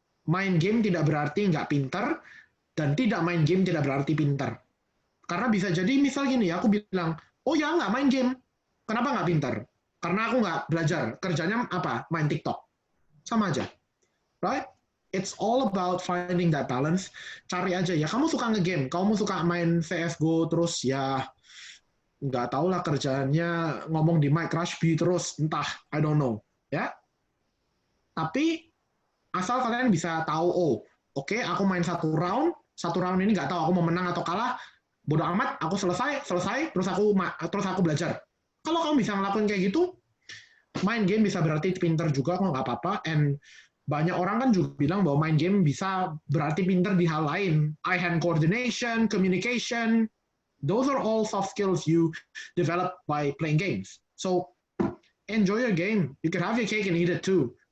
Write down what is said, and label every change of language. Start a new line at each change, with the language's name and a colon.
Indonesian: Main game tidak berarti nggak pintar, dan tidak main game tidak berarti pintar. Karena bisa jadi misal gini ya, aku bilang, oh ya nggak main game. Kenapa nggak pintar? Karena aku nggak belajar. Kerjanya apa? Main TikTok. Sama aja. Right?
English: It's all about finding that balance.
Indonesian: Cari aja ya, kamu suka nge-game, kamu suka main CSGO, terus ya nggak tahu lah kerjaannya ngomong di mic Rushby terus, entah,
English: I don't know.
Indonesian: Ya, tapi asal kalian bisa tahu, oh, oke, aku main satu round ini nggak tahu aku mau menang atau kalah, bodoh amat, aku selesai, terus aku belajar. Kalau kamu bisa ngelakuin kayak gitu, main game bisa berarti pinter juga, kok nggak apa-apa. And banyak orang kan juga bilang bahwa main game bisa berarti pinter di hal lain.
English: Eye-hand coordination, communication, those are all soft skills you develop by playing games. So enjoy your game. You can have your cake and eat it too.